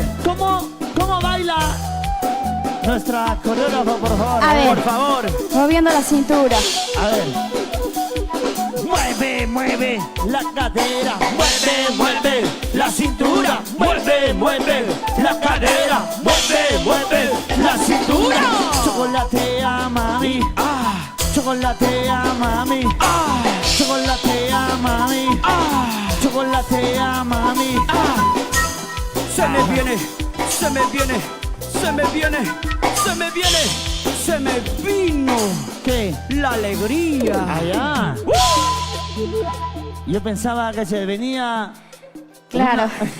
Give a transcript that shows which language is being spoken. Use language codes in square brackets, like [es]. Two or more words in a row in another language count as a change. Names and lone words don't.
[es] ¿Cómo baila nuestra coreógrafa, por favor? A ver. Por favor. Moviendo la cintura. A ver. Mueve la cadera. Mueve la cintura. Mueve la cadera. Mueve la cintura. Chocolatea, mami. Chocolatea, mami. Chocolatea, mami. Chocolatea, mami. Se me vino ¿Qué? la alegría. Allá. Yo pensaba que se venía. Claro.